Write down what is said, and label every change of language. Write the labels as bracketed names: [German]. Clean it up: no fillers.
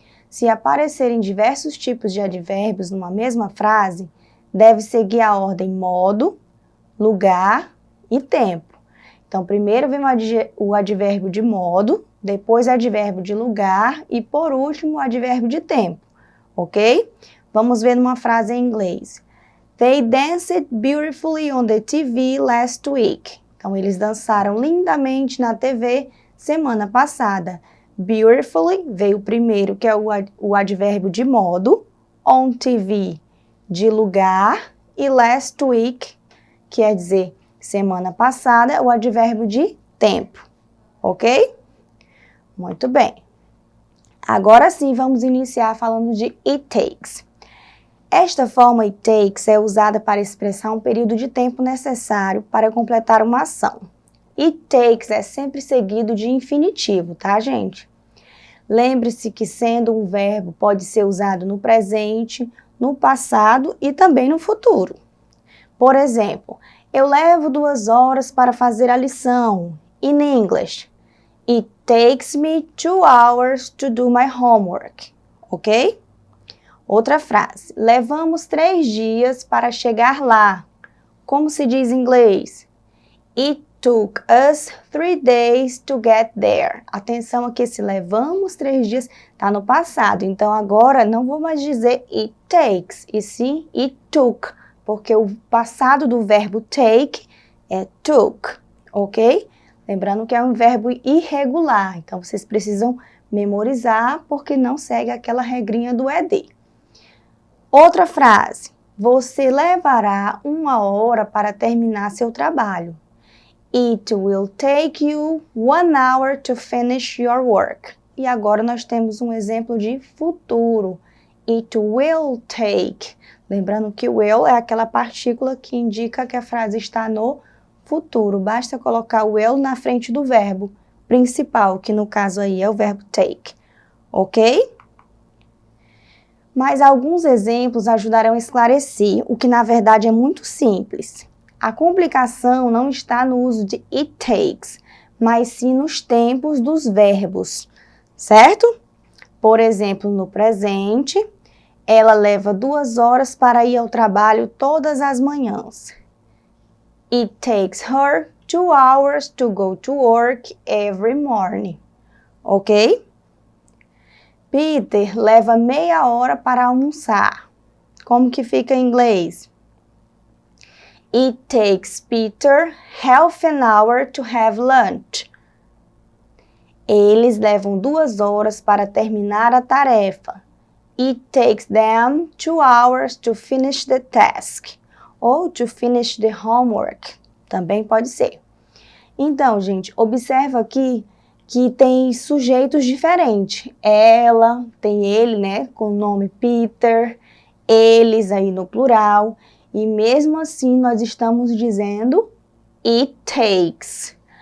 [Portuguese] Se aparecerem diversos tipos de advérbios numa mesma frase, deve seguir a ordem modo, lugar e tempo. Então, primeiro vem o advérbio de modo, depois o advérbio de lugar e, por último, o advérbio de tempo, ok? Vamos ver numa frase em inglês. [English] They danced beautifully on the TV last week. [Portuguese] Então, eles dançaram lindamente na TV semana passada. Beautifully veio primeiro, que é o advérbio de modo, [English] on TV, [Portuguese] de lugar, e [English] last week, [Portuguese] quer dizer semana passada, o advérbio de tempo, ok? Muito bem. Agora sim, vamos iniciar falando de [English] it takes. [Portuguese] Esta forma it takes é usada para expressar um período de tempo necessário para completar uma ação. [English] It takes [Portuguese] é sempre seguido de infinitivo, tá, gente? Lembre-se que sendo um verbo pode ser usado no presente, no passado e também no futuro. Por exemplo, eu levo 2 horas para fazer a lição. [English] In English, it takes me 2 hours to do my homework. [Portuguese] Ok? Outra frase, levamos 3 dias para chegar lá. Como se diz em inglês? [English] It took us 3 days to get there. [Portuguese] Atenção aqui, se levamos 3 dias, está no passado. Então, agora não vou mais dizer [English] it takes, [Portuguese] e sim [English] it took, [Portuguese] porque o passado do verbo take é took, ok? Lembrando que é um verbo irregular, então vocês precisam memorizar, porque não segue aquela regrinha do ED. Outra frase, você levará 1 hora para terminar seu trabalho. [English] It will take you 1 hour to finish your work. [Portuguese] E agora nós temos um exemplo de futuro. [English] It will take. [Portuguese] Lembrando que o will é aquela partícula que indica que a frase está no futuro. Basta colocar o will na frente do verbo principal, que no caso aí é o verbo take. Ok? Mas alguns exemplos ajudarão a esclarecer o que na verdade é muito simples. A complicação não está no uso de it takes, mas sim nos tempos dos verbos, certo? Por exemplo, no presente, ela leva 2 horas para ir ao trabalho todas as manhãs. [English] It takes her 2 hours to go to work every morning. [Portuguese] Ok? Peter leva meia hora para almoçar. Como que fica em inglês? [English] It takes Peter half an hour to have lunch. [Portuguese] Eles levam 2 horas para terminar a tarefa. [English] It takes them 2 hours to finish the task. [Portuguese] Ou [English] to finish the homework. [Portuguese] Também pode ser. Então, gente, observa aqui que tem sujeitos diferentes. Ela, tem ele, né, com o nome Peter. Eles aí no plural. E mesmo assim, nós estamos dizendo [English] it takes.